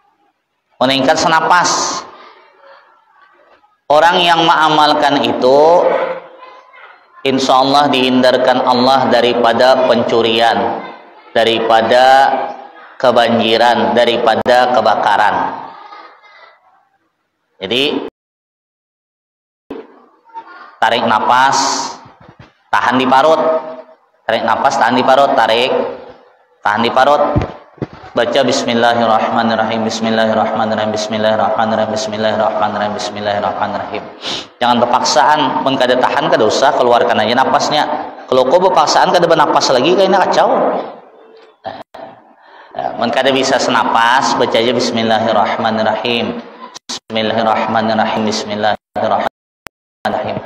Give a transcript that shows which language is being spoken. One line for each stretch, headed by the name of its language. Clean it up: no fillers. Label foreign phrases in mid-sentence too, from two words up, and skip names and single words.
Indonesian: Orang yang mengamalkan itu
Arabic: إِنْ شَاءَ اللَّهُ
Indonesian: dihindarkan Allah daripada pencurian, daripada kebanjiran, daripada kebakaran. Jadi tarik napas, tahan di parut, tarik napas, tahan di parut, tarik, tahan di parut, baca
Arabic: بِسْمِ اللَّهِ الرَّحْمَٰنِ الرَّحِيمِ بِسْمِ اللَّهِ الرَّحْمَٰنِ الرَّحِيمِ بِسْمِ اللَّهِ الرَّحْمَٰنِ الرَّحِيمِ بِسْمِ اللَّهِ الرَّحْمَٰنِ الرَّحِيمِ بِسْمِ اللَّهِ الرَّحْمَٰنِ الرَّحِيمِ.
Indonesian: Jangan berpaksaan,
Banjar: mun kada tahan kada usah,
Indonesian: keluarkan aja napasnya. Kalau kau berpaksaan kada bernapas lagi, kayaknya kacau.
Banjar: Mun kada bisa senapas,
Indonesian: baca aja
Arabic: بِسْمِ اللَّهِ الرَّحْمَٰنِ الرَّحِيمِ بِسْمِ اللَّهِ الرَّحْمَٰنِ الرَّحِيمِ بِسْمِ اللَّهِ الرَّحْمَٰنِ الرَّحِيمِ.